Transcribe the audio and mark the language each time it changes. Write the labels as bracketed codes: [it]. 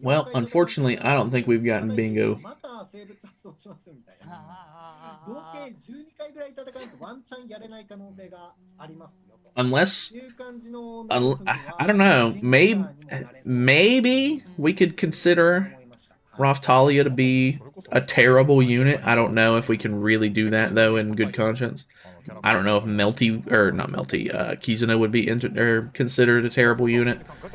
[en] Well, unfortunately, I don't think we've gotten bingo. [ja] また生物発動しますみたいな。合計12回ぐらい戦うとワンチャンやれない可能性がありますよと。 [en] Unless, I don't know, maybe we could consider Raphtalia to be a terrible unit. I don't know if we can really do that, though, in good conscience. I don't know if Kizuna would be considered a terrible unit.